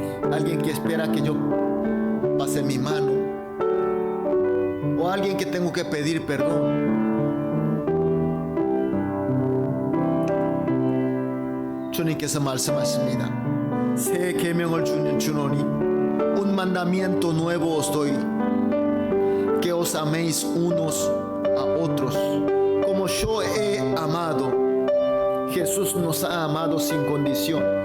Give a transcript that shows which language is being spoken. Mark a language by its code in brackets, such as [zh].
[es] Alguien que espera que yo pase mi mano, o alguien que tengo que pedir perdón. [ko] 주님께서 말씀하십니다. 새 계명을 주노니 [es] un mandamiento nuevo os doy, que os améis unos a otros como yo he amado. Jesús nos ha amado sin condición.